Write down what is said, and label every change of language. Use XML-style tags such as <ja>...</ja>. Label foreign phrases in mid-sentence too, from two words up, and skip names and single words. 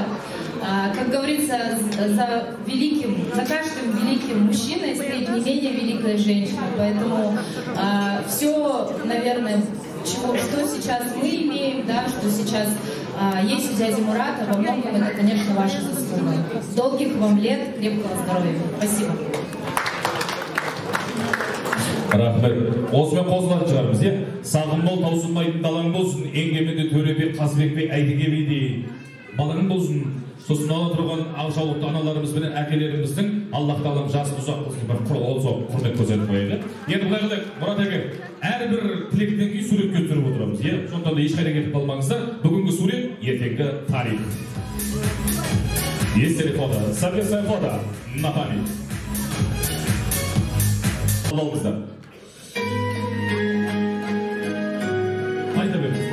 <ru>Как говорится, за каждым великим мужчиной стоит не менее великая женщина. Поэтому все, наверное, что сейчас мы имеем, да, что сейчас есть у дяди Мурата, во многом это, конечно, ваша заслуга. Долгих вам лет, крепкого здоровья. Спасибо.</ru> <kk>Рахмет. Осымен қозғалып шығармыз, е? Сағым бол, таусылмайтын далаң болсын, енгеменде Төребек, Қазыбек бей, Әйтеке бейдей балаң болсын. Сосын ала тұрған ақжаулықты аналарымыз бен әкелеріміздің Аллах тағалам жасын ұзақ қылсын, бір құрмет көрсетіп қояйық. Енді былай қылайық, Мұрат әке, әрбір тілектен кейін суретке түсіріп отырамыз, е? Сондықтан да ешқайда кетіп қалмаңыздар. Бүгінгі сурет, ертеңгі тарих. Естелік фото,</kk> <ru>совместное фото на память.</ru> <kk>Алыңыздар. Айта беріңіз.</kk>